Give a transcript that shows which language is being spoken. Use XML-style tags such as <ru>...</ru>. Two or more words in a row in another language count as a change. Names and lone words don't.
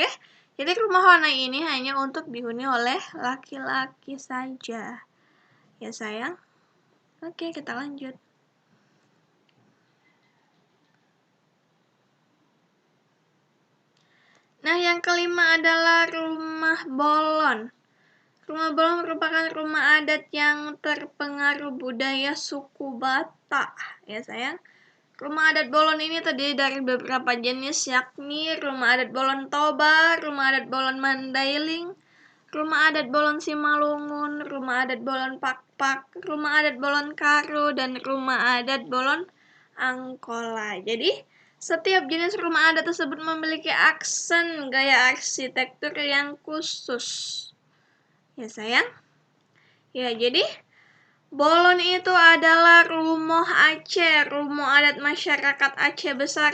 <id>Jadi rumah Honai ini hanya untuk dihuni oleh laki-laki saja. Ya sayang. Oke, kita lanjut. Nah, yang kelima adalah rumah bolon. Rumah bolon merupakan rumah adat yang terpengaruh budaya suku Batak. Ya sayang. Rumah adat bolon ini terdiri dari beberapa jenis, yakni rumah adat bolon Toba, rumah adat bolon Mandailing, rumah adat bolon Simalungun, rumah adat bolon Pakpak, rumah adat bolon Karo, dan rumah adat bolon Angkola. Jadi, setiap jenis rumah adat tersebut memiliki aksen gaya arsitektur yang khusus. Ya sayang. Ya, jadi bolon itu adalah rumoh Aceh, rumoh adat masyarakat Aceh besar.</id>